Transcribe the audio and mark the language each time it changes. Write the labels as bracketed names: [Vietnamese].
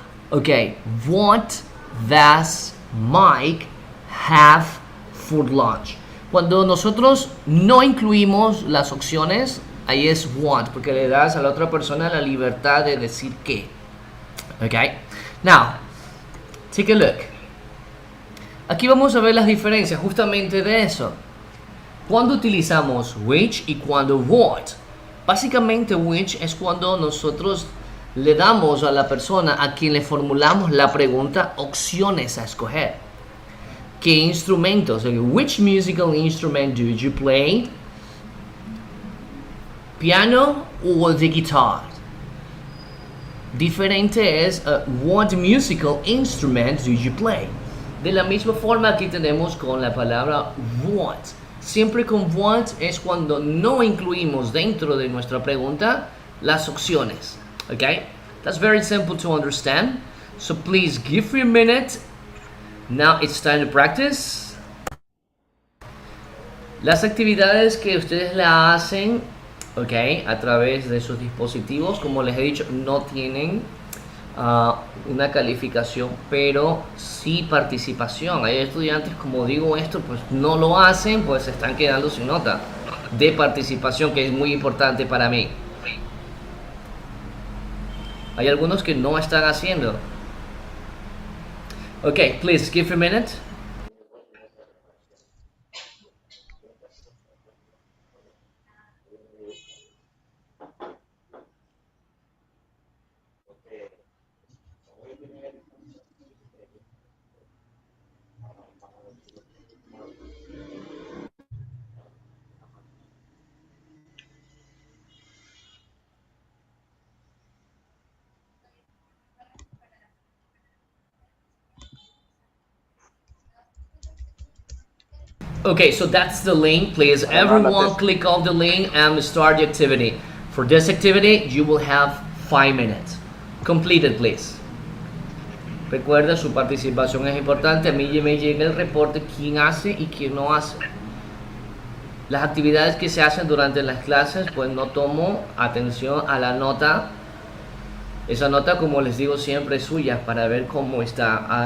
[English] Ok, what does Mike have for lunch? [Spanish] Cuando nosotros no incluimos las opciones, ahí es what, porque le das a la otra persona la libertad de decir qué. [English] Ok, now, take a look. [Spanish] Aquí vamos a ver las diferencias justamente de eso. Cuando utilizamos which y cuando what. Básicamente which es cuando nosotros le damos a la persona a quien le formulamos la pregunta opciones a escoger. ¿Qué instrumentos? [English] Which musical instrument do you play? Piano or the guitar? [Spanish] Diferente es [English] what musical instrument do you play? [Spanish] De la misma forma aquí tenemos con la palabra what. Siempre con what es cuando no incluimos dentro de nuestra pregunta las opciones. [English] Okay? That's very simple to understand. So please give me a minute. Now it's time to practice. [Spanish] Las actividades que ustedes la hacen, okay, a través de sus dispositivos, como les he dicho, no tienen una calificación, pero sí participación. Hay estudiantes, como digo esto, pues no lo hacen, pues se están quedando sin nota de participación, que es muy importante para mí. Hay algunos que no están haciendo. [English] Okay, please give a minute. Okay, so that's the link. Please, everyone click off the link and start the activity. For this activity, you will have 5 minutes. Complete it, please. [Spanish] Recuerda, su participación es importante. A mí me llega el reporte quién hace y quién no hace. Las actividades que se hacen durante las clases, pues no tomo atención a la nota. Esa nota, como les digo siempre, es suya para ver cómo está.